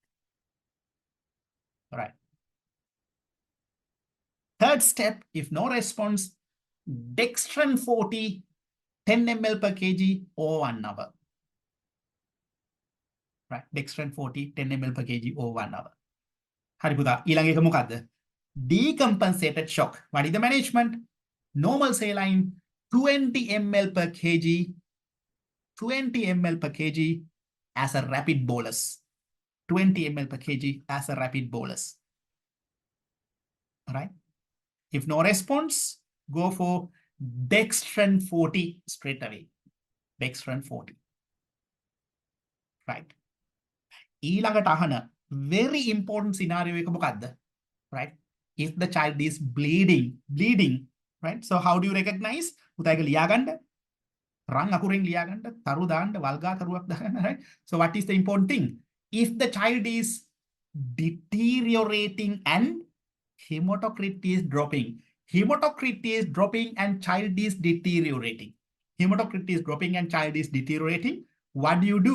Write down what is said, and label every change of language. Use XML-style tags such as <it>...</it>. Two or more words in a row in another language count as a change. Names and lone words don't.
<en>All right. Third step, if no response, dextran 40, 10 ml per kg over 1 hour. Right. Dextran 40, 10 ml per kg over 1 hour.</en> <si>Hari පුතා ඊළඟ එක මොකද්ද?</si> <en>Decompensated shock. What is the management? Normal saline 20 ml per kg, 20 ml per kg as a rapid bolus. 20 ml per kg as a rapid bolus. All right. If no response, go for dextran 40 straight away. Dextran 40. Right.</en> <si>ඊළඟට අහන</si> <en>very important scenario</en> <si>එක මොකද්ද?</si> <en>Right? If the child is bleeding, right? So how do you recognize?</en> <si>පුතා එක ලියාගන්න. රන් අකුරෙන් ලියාගන්න, තරු දාන්න, වල්ගා තරුවක් දාන්න,</si> <en>right? So what is the important thing? If the child is deteriorating and hematocrit is dropping. Hematocrit is dropping and child is deteriorating. Hematocrit is dropping and child is deteriorating. What do?</en>